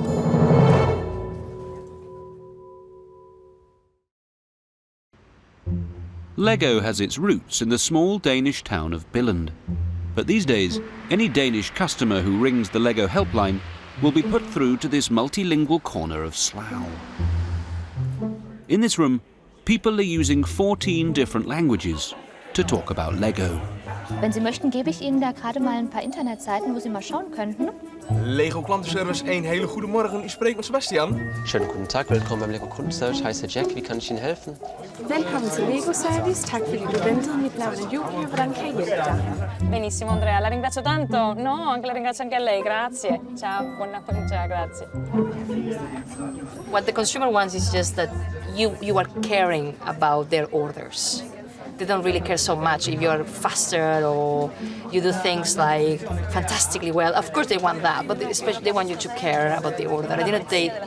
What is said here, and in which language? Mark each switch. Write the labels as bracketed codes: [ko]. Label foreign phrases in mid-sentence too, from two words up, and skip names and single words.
[en] Lego has its roots in the small Danish town of Billund. But these days, any Danish customer who rings the Lego helpline will be put through to this multilingual corner of Slough. In this room, people are using 14 different languages to talk about Lego. [de] Wenn Sie möchten, gebe ich Ihnen da gerade mal ein paar Internetseiten, wo Sie mal schauen könnten. [nl] Lego Klantenservice, een hele goede morgen. U spreekt met Sebastian. [de] Schönen guten Tag, willkommen beim Lego Kundenservice. Ich heiße Jack, wie kann ich Ihnen helfen? [da] Velkommen til Lego Service, tak fordi du ventede. Mit navn er Julia, hvordan kan jeg hjælpe dig? [it] Benissimo Andrea, la ringrazio tanto. No, anche la ringrazio anche a lei, grazie. Ciao, buona ciao, grazie. [en] What the consumer wants is just that you are caring about their orders. They don't really care so much if you're faster or you do things like fantastically well. Of course they want that, but especially they want you to care about the order.